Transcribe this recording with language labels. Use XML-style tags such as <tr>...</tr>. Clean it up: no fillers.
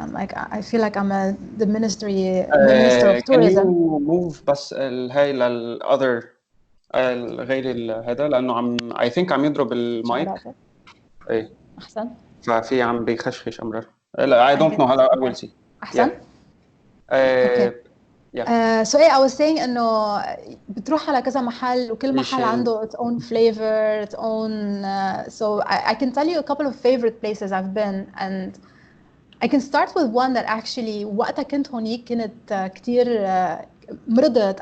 <en>Like I feel like I'm the minister of tourism. Can you move</en> <ar>بس هاي للother غير هذا لأنه</ar> <en>I think</en> <ar>عم يضرب المايك. إيه. أحسن. ففي عم بيخشخش أمرار.</ar> <en>لا I don't know</en> <ar>هلا</ar> <en>I will see.</en> <ar>أحسن.</ar> <en>Okay. So I was saying</en> <ar>إنه بتروح على كذا محل وكل محل عنده</ar> <en>its own flavor, its own. So I can tell you a couple of favorite places I've been, and I can start with one that actually</en> <ar>وقتها كنت هونيك كنت كتير مرضت.</ar>